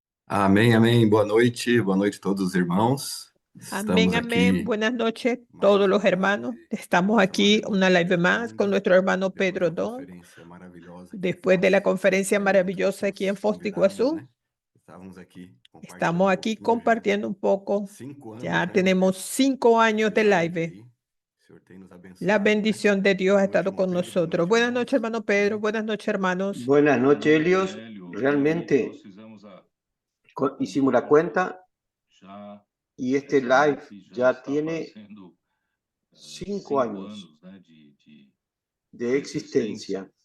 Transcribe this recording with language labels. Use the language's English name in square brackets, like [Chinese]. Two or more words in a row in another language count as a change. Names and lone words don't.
[Portuguese] Amém, amém. Boa noite a todos os irmãos. [Spanish] Amén, [Portuguese] Estamos [Spanish] amén. [Portuguese] aqui [Spanish] Buenas noches, [Portuguese] mais [Spanish] todos los [Portuguese] uma [Spanish] hermanos. [Portuguese] live [Spanish] Estamos aquí, [Portuguese] trabalhando [Spanish] una [Portuguese] com [Spanish] live [Portuguese] nosso [Spanish] más con [Portuguese] mundo, [Spanish] nuestro hermano [Portuguese] depois [Spanish] Pedro [Portuguese] da [Spanish] Don, [Portuguese] conferência maravilhosa aqui em [Spanish] después de [Portuguese] Foz. [Spanish] la conferencia [Portuguese] Todos [Spanish] maravillosa aquí en [Portuguese] os [Spanish] Foz de [Portuguese] convidados, [Spanish] Iguazú. [Portuguese] né? Estávamos aqui compartilhando um [Spanish] Estamos aquí [Portuguese] pouquinho já. [Spanish] compartiendo un poco. [Portuguese] 5 anos [Spanish] Ya [Portuguese] já [Spanish] tenemos 5 años [Portuguese] de [Spanish] de [Portuguese] live [Spanish] live. [Portuguese] aí. O Senhor tem nos [Spanish] La [Portuguese] abençoado, né? [Spanish] bendición de Dios [Portuguese] Boa [Spanish] ha [Portuguese] noite, [Spanish] estado [Portuguese] irmão [Spanish] con [Portuguese] Pedro. Boa [Spanish] nosotros. [Portuguese] noite, [Spanish] Buenas noches, [Portuguese] irmãos. [Spanish] hermano Pedro. [Portuguese] Amém. [Spanish] Buenas noches, hermanos. Buenas noches, Helios. Realmente hicimos la cuenta y este live ya tiene 5 años de existencia.